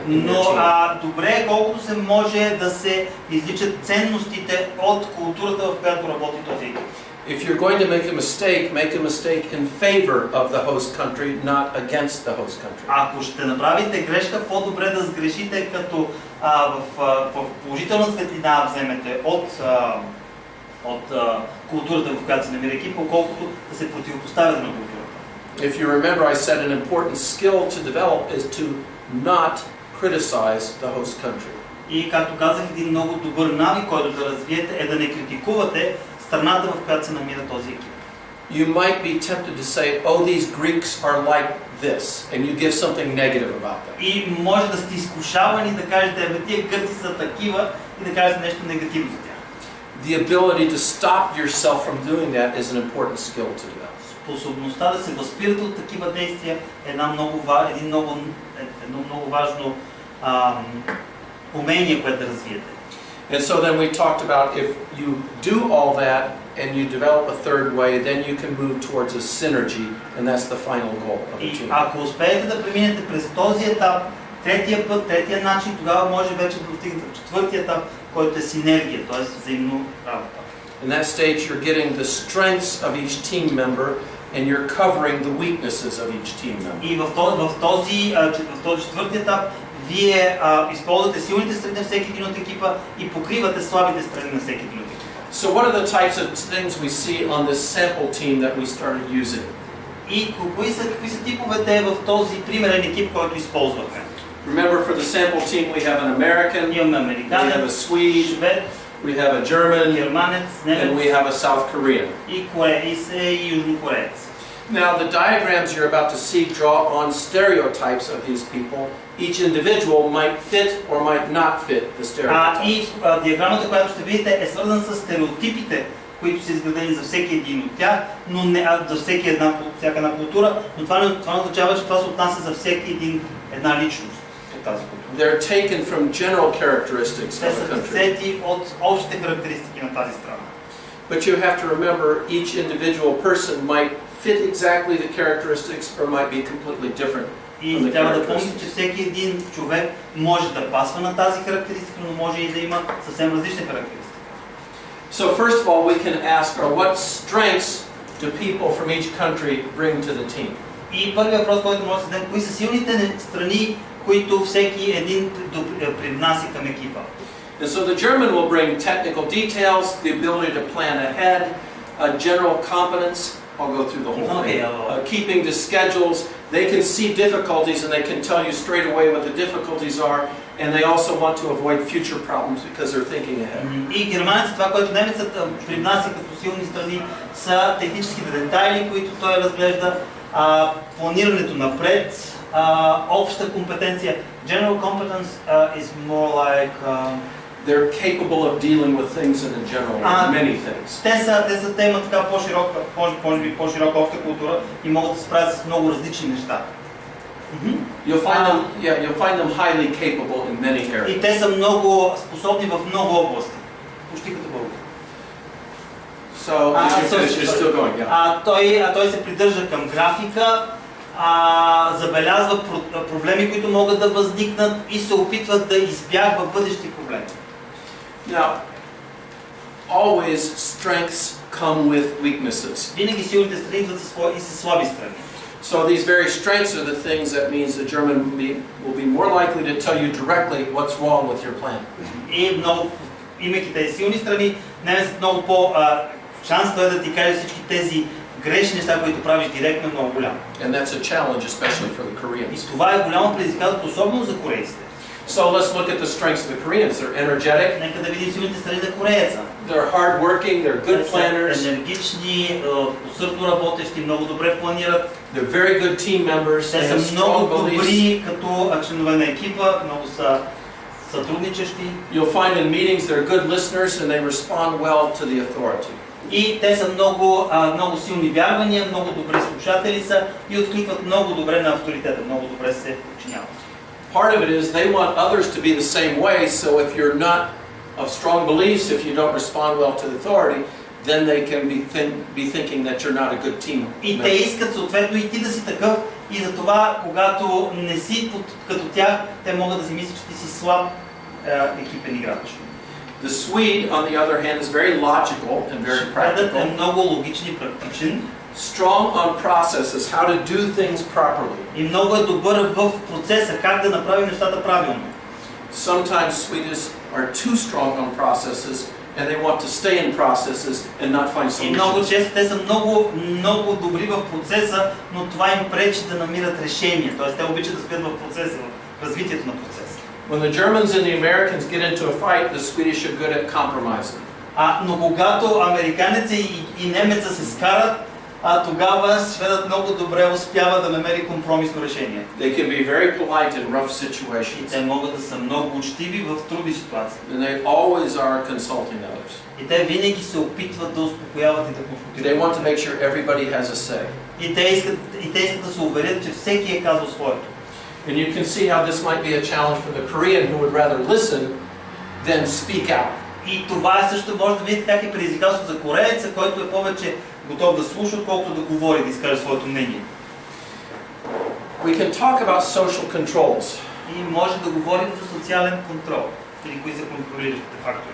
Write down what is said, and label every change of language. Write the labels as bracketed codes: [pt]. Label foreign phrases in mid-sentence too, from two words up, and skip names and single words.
[bg] Но добре е колкото се може да се изличат ценностите от културата, в която работи този екип. [en] If you're going to make a mistake in favor of the host country, not against the host country. [bg] Ако ще направите грешка, по-добре да сгрешите като в положителна светлина вземете от културата, в която се намира екипа, колкото да се противопоставяте на културата. [en] If you remember, I said an important skill to develop is to not criticize the host country. [bg] И както казах, един много добър навик, който да развиете, е да не критикувате страната, в която се намира този екип. [en] You might be tempted to say, oh, these Greeks are like this, and you give something negative about them. [bg] И може да сте изкушавани да кажете, тия гърци са такива и да кажете нещо негативно за тях. [en] The ability to stop yourself from doing that is an important skill to develop. [bg] Способността да се възпирате от такива действия е едно много важно умение, което да развиете. [en] And so then we talked about if you do all that and you develop a third way, then you can move towards a synergy, and that's the final goal of the team. [bg] Ако успеете да преминете през този етап, третия път, третия начин, тогава може вече да достигнете в четвъртия етап, който е синергия, т.е. взаимно работа. [en] In that stage, you're getting the strengths of each team member and you're covering the weaknesses of each team member. [bg] И в този четвърти етап вие използвате силните страни на всеки един от екипа и покривате слабите страни на всеки един от екипа. [en] So what are the types of things we see on this sample team that we started using? [bg] И какви са типовете в този примерен екип, който използвахме? [en] Remember, for the sample team we have an American, [bg] Имаме [en] we [bg] американец, [en] have a Swede, [bg] швед, [en] we have a German, [bg] германец, [en] and we [bg] немец [en] have a South Korean. [bg] и южнокореец. [en] Now, the diagrams you're about to see draw on stereotypes of these people. Each individual might fit or might not fit the stereotypes. [bg] И диаграмата, която ще видите, е свързана с стереотипите, които са изградени за всеки един от тях, но не за всяка една култура, но това не означава, че това се отнася за всеки една личност от тази култура. [en] They're taken from general characteristics [bg] Те [en] of [bg] са [en] a country. [bg] взети от общите характеристики на тази страна. [en] But you have to remember each individual person might fit exactly the characteristics or might be completely different from [bg] И [en] the [bg] трябва да помните, че [en] characteristics. [bg] всеки един човек може да пасва на тази характеристика, но може и да има съвсем различни характеристики. [en] So first of all, we can ask, what strengths do people from each country bring to the team? [bg] И първият въпрос, който може да се даде, кои са силните страни, които всеки един привнася към екипа? [en] And so the German will bring technical details, the ability to plan ahead, general competence. I'll go through the whole thing. Keeping to schedules. They can see difficulties and they can tell you straight away what the difficulties are. And they also want to avoid future problems because they're thinking ahead. [bg] И германците, това, което немецът привнася като силни страни, са техническите детайли, които той разглежда, планирането напред, обща компетенция. [en] General competence is more like... They're capable of dealing with things in a general way, many things. [bg] Те имат така по-широка обща култура и могат да се справят с много различни неща. [en] You'll find them highly capable in many areas. [bg] И те са много способни в много области. Почти като българи. [en] So you're still going, yeah. [bg] Той се придържа към графика, забелязва проблеми, които могат да възникнат и се опитват да избягва бъдещи проблеми. [en] Now, always strengths come with weaknesses. [bg] Винаги силните страни идват и със слаби страни. [en] So these very strengths are the things that means the German will be more likely to tell you directly what's wrong with your plan. [bg] И много, имайки тези силни страни, немецът много шансът е да ти каже всички тези грешни неща, които правиш директно, много голям. [en] And that's a challenge, especially for the Koreans. [bg] И това е голямо предизвикателство, особено за корейците. [en] So let's look at the strengths of the Koreans. They're energetic. [bg] Нека да видим силните страни на корееца. [en] They're hardworking. They're good planners. [bg] Енергични, усърдно работещи, много добре планират. [en] They're very good team members. [bg] Те [en] They have [bg] са много [en] strong beliefs. [bg] добри като членове на екипа, много са сътрудничещи. [en] You'll find in meetings they're good listeners and they respond well to the authority. [bg] И те са много силни вярвания, много добри слушатели са и откликват много добре на авторитета, много добре се подчиняват. [en] Part of it is they want others to be the same way, so if you're not of strong beliefs, if you don't respond well to the authority, then they can be thinking that you're not a good team member. [bg] И те искат съответно и ти да си такъв, и затова, когато не си като тях, те могат да си мислят, че ти си слаб екипен играч. [en] The Swede, on the other hand, is very logical and very practical. [bg] Е много логичен и практичен. [en] Strong on processes, how to do things properly. [bg] И много е добър в процеса, как да направи нещата правилно. [en] Sometimes Swedes are too strong on processes and they want to stay in processes and not find solutions. [bg] И много често те са много добри в процеса, но това им пречи да намират решения. Тоест те обичат да стоят в процеса, в развитието на процеса. [en] When the Germans and the Americans get into a fight, the Swedish are good at compromising. [bg] Но когато американеца и немеца се скарат, тогава шведът много добре успява да намери компромисно решение. [en] They can be very polite in rough [bg] И [en] situations. [bg] те могат да са много учтиви в трудни ситуации. [en] And they always are consulting others. [bg] И те винаги се опитват да успокояват и да [en] They [bg] конфронтират. [en] want to make sure everybody has a say. [bg] И те искат да се уверят, че всеки е казал своето. [en] And you can see how this might be a challenge for the Korean who would rather listen than speak out. [bg] И това също може да видите как е предизвикателство за корееца, който е повече готов да слуша, отколкото да говори, да изкаже своето мнение. [en] We can talk about social controls. [bg] И може да говорим за социален контрол. Или кои са контролиращите фактори.